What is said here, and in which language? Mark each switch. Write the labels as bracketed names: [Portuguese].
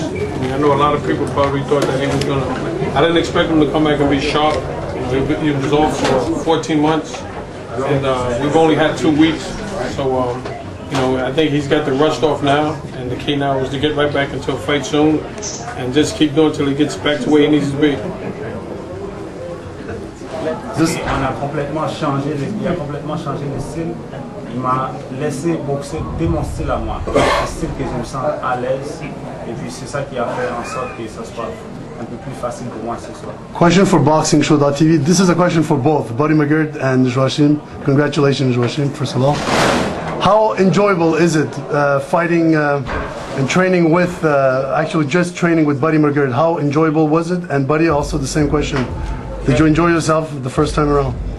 [English] I mean, I know a lot of people probably thought that he was gonna. I didn't expect him to come back and be sharp. You know, he was off for 14 months, and we've only had 2 weeks. So, you know, I think he's got the rust off now, and the key now is to get right back into a fight soon, and just keep going until he gets back to where he needs to be. [French] On a complètement changé, il a complètement changé le style. Il m'a laissé boxer dès mon style à moi, un style que je me sens à l'aise, et puis c'est ça qui a fait en sorte que ça soit un peu plus facile pour moi ce soir. [English] Question for BoxingShow.tv. This is a question for both Buddy Mcgirt and Joachim. Congratulations, Joachim, first of all. How enjoyable is it fighting and training with, actually just training with Buddy Mcgirt? How enjoyable was it? And Buddy, also the same question. Did you enjoy yourself the first time around?